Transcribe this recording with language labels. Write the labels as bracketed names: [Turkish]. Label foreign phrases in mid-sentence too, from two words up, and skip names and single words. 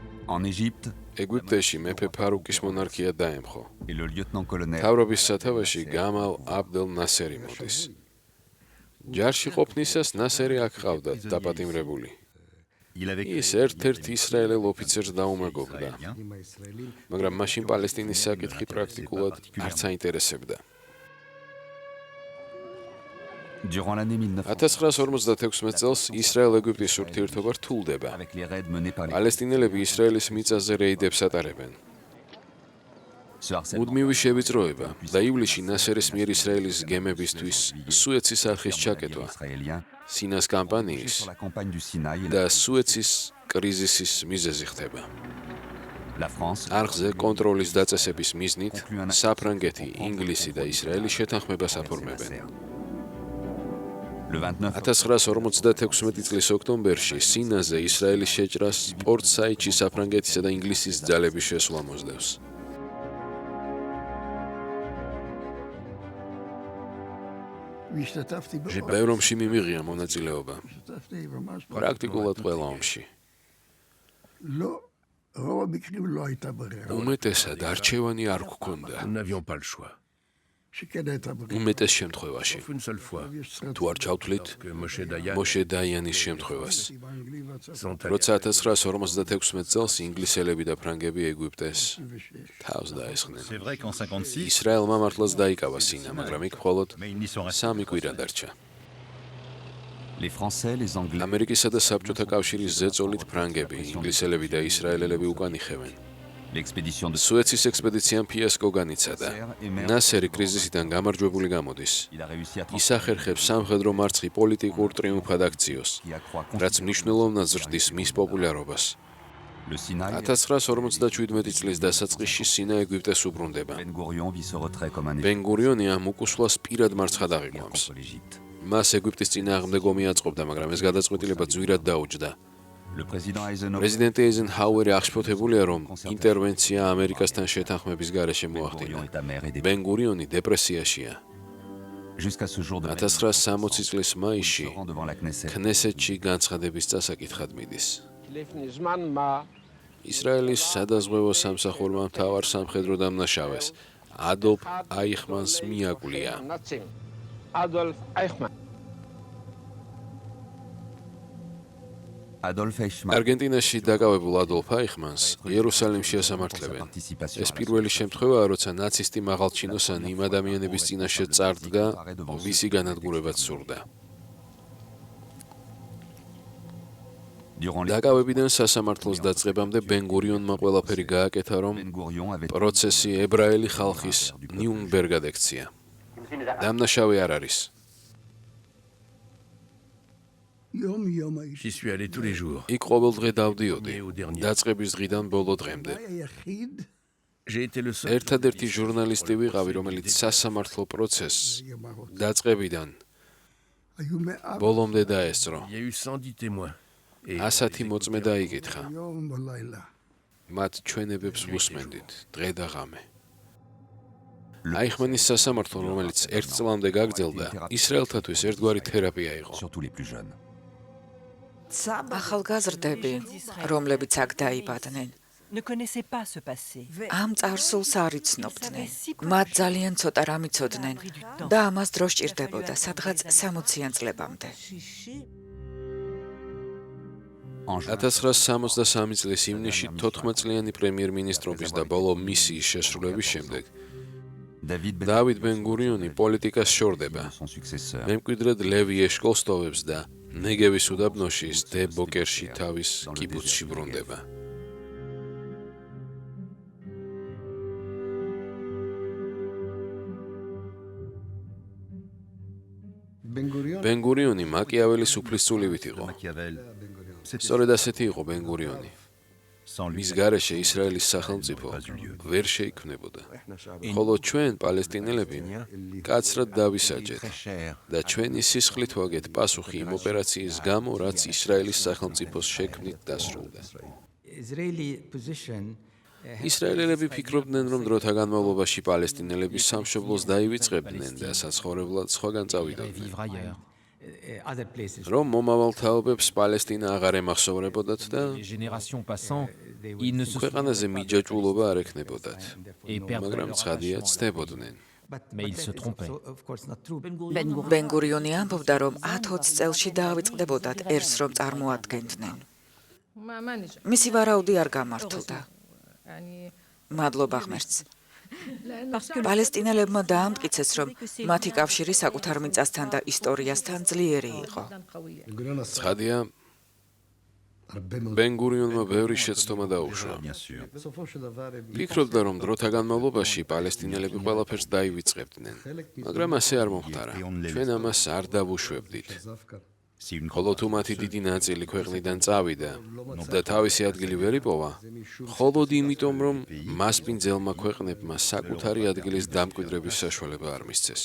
[French] En Égypte, [Georgian] ეგვიპტეში მეფე ფარუკის მონარქია დაემხო. [French] et le lieutenant-colonel [Georgian] თავრობის სათავეში გამალ აბდელ ნასერი მოდის. ჯარში ყოფნისას ნასერი აქ ყავდა დაპატიმრებული. [French] Il avait [Georgian] ის ერთ-ერთ ისრაელელ ოფიცერს დაუმეგობრდა, მაგრამ მაშინ პალესტინის საკითხი პრაქტიკულად არც აინტერესებდა. [French] durant l'année [Georgian] 1956 წელს ისრაელ-ეგვიპტის ურთიერთობა რთულდება. [French] avec les raids menés par les [Georgian] პალესტინელები ისრაელის მიწაზე რეიდებს ატარებენ. [French] ce harcèlement [Georgian] მუდმივი შევიწროება და ივლისში ნასერის მიერ ისრაელის გემებისთვის სუეცის არხის ჩაკეტვა, [French] israélien [Georgian] სინას კამპანიის [French] sur la campagne du Sinaï, [Georgian] და სუეცის კრიზისის მიზეზი ხდება. [French] la France [Georgian] არხზე კონტროლის დაწესების მიზნით საფრანგეთი, ინგლისი და ისრაელი შეთანხმებას აფორმებენ. [French] le 29 [Georgian] 1956 წლის ოქტომბერში სინაზე ისრაელის შეჭრას პორტ საიდში საფრანგეთისა და ინგლისის ძალების შესვლა მოსდევს. ბევრ ომში მიმიღია მონაწილეობა, პრაქტიკულად ყველა ომში. უმეტესად არჩევანი არ გქონდა. [French] Nous n'avions pas le choix. [Georgian] უმეტეს შემთხვევაში. [French] Une seule fois [Georgian] თუ არ ჩავთვლით [French] que Moshe Dayan [Georgian] მოშე დაიანის შემთხვევას. [French] sont allés [Georgian] როცა 1956 წელს ინგლისელები და ფრანგები ეგვიპტეს თავს დაესხნენ. [French] C'est vrai qu'en 56, [Georgian] ისრაელმა მართლაც დაიკავა სინა, მაგრამ იქ მხოლოდ [French] mais ils n'y sont restés. [Georgian] სამი კვირა დარჩა. [French] les Français, les Anglais [Georgian] ამერიკისა და საბჭოთა კავშირის ზეწოლით ფრანგები, ინგლისელები და ისრაელელები უკან იხევენ. [French] l'expédition de [Georgian] სუეცის ექსპედიციამ ფიასკო განიცადა. ნასერი კრიზისიდან გამარჯვებული გამოდის. [French] il a réussi à [Georgian] ის ახერხებს სამხედრო მარცხი პოლიტიკურ ტრიუმფად აქციოს, [French] qui accroît [Georgian] რაც მნიშვნელოვნად ზრდის მის პოპულარობას. [French] le Sinaï. [Georgian] 1957 წლის დასაწყისში სინა ეგვიპტეს უბრუნდება. [French] Ben Gurion vit ce retrait comme un [Georgian] ბენ-გურიონი ამ უკუსვლას პირად მარცხად აღიქვამს. [French] contre l'Égypte. [Georgian] მას ეგვიპტის წინააღმდეგ ომი აწყობდა, მაგრამ ეს გადაწყვეტილება ძვირად დაუჯდა. Le président Eisenhower პრეზიდენტი ეიზენჰაუერი აღშფოთებულია, რომ ინტერვენცია ამერიკასთან შეთანხმების garaშე მოახდინა. [French] Gurion est amer et [Georgian] ბენ-გურიონი დეპრესიაშია. [French] jusqu'à ce jour de [Georgian] 1960 წლის მაისში [French] se rend devant la Knesset. [Georgian] ქნესეთში განცხადების წასაკითხად მიდის. ისრაელის სადაზღვევო სამსახურმა მთავარ სამხედრო დამნაშავეს ადოლფ აიხმანს მიაკვლია. Adolf Eichmann არგენტინაში დაკავებულ ადოლფ აიხმანს იერუსალიმში ასამართლებენ. ეს პირველი შემთხვევაა, როცა ნაცისტი მაღალჩინოსანი იმ ადამიანების წინაშე წარდგა, ვისი განადგურებაც სურდა. durant les დაკავებიდან სასამართლოს დაწყებამდე ბენ-გურიონმა ყველაფერი გააკეთა, რომ Ben Gurion avait პროცესი ებრაელი ხალხის ნიურნბერგად ექცია. დამნაშავე არ არის. [French] J'y suis allé tous les jours. [Georgian] იქ ყოველდღე დავდიოდი, დაწყების დღიდან ბოლო დღემდე. [French] J'ai été le seul. [Georgian] ერთადერთი ჟურნალისტი ვიყავი, რომელიც სასამართლო პროცესს დაწყებიდან ბოლომდე დაესწრო. [French] Il y a eu 110 témoins. Et [Georgian] 100 მოწმე დაიკითხა. მათ ჩვენებებს ვუსმენდით დღე და ღამე. აიხმანის სასამართლო, რომელიც ერთ წლამდე გაგრძელდა, ისრაელთათვის ერთგვარი თერაპია იყო. [French] surtout les plus jeunes. [Georgian] ახალგაზრდები, რომლებიც აქ დაიბადნენ, [French] ne connaissaient pas ce passé. [Georgian] ამ წარსულს არ იცნობდნენ. მათ ძალიან ცოტა რამ იცოდნენ და ამას დრო სჭირდებოდა, სადღაც 60-იან წლებამდე. 1963 წლის ივნისში 14 წლიანი პრემიერ-მინისტრობის და ბოლო მისიის შესრულების შემდეგ დავიდ ბენ-გურიონი პოლიტიკას შორდება. [French] son successeur. [Georgian] მემკვიდრედ ლევი ეშკოლს ტოვებს და ნეგევის უდაბნოში სდე ბოკერში თავის კიბუცში ბრუნდება. ბენ-გურიონი მაკიაველის უფლისწულივით იყო. [French] Machiavel, c'était [Georgian] სწორედ ასეთი იყო ბენ-გურიონი. [French] sans lui. [Georgian] მის გარეშე ისრაელის სახელმწიფო ვერ შეიქმნებოდა. ხოლო ჩვენ პალესტინელები კაცრად დავისაჯეთ და ჩვენი სისხლით ვაგეთ პასუხი იმ ოპერაციის გამო, რაც ისრაელის სახელმწიფოს შექმნით დასრულდა. ისრაელელები ფიქრობდნენ, რომ დროთა განმავლობაში პალესტინელები სამშობლოს დაივიწყებდნენ და საცხოვრებლად სხვაგან წავიდოდნენ. რომ მომავალ თაობებს პალესტინა აღარ ემახსოვრებოდათ და [French] Ils ne se [Georgian] ქვეყანაზე მიჯაჭვულობა არ ექნებოდათ, [French] et perdent [Georgian] მაგრამ [French] leur [Georgian] ცხადია [French] attachement. [Georgian] ცდებოდნენ. [French] Mais ils se trompaient. [Georgian] ბენ-გურიონი ამბობდა, რომ 10-20 წელში დაავიწყდებოდათ ერს რომ წარმოადგენდნენ. მისი ვარაუდი არ გამართლდა. მადლობა ღმერთს. პალესტინელებმა დაამტკიცეს, რომ მათი კავშირი საკუთარ მიწასთან და ისტორიასთან ძლიერი იყო. ცხადია, ბენ-გურიონმა ბევრი შეცდომა დაუშვა. [French] Bien sûr. [Georgian] ფიქრობდა, რომ დროთა განმავლობაში პალესტინელები ყველაფერს დაივიწყებდნენ, მაგრამ ასე არ მომხდარა. ჩვენ ამას არ დავუშვებდით. [French] Si une [Georgian] ხოლო თუ მათი დიდი ნაწილი ქვეყნიდან წავიდა და თავისი ადგილი ვერ იპოვა, მხოლოდ იმიტომ, რომ მასპინძელმა ქვეყნებმა საკუთარი ადგილის დამკვიდრების საშუალება არ მისცეს.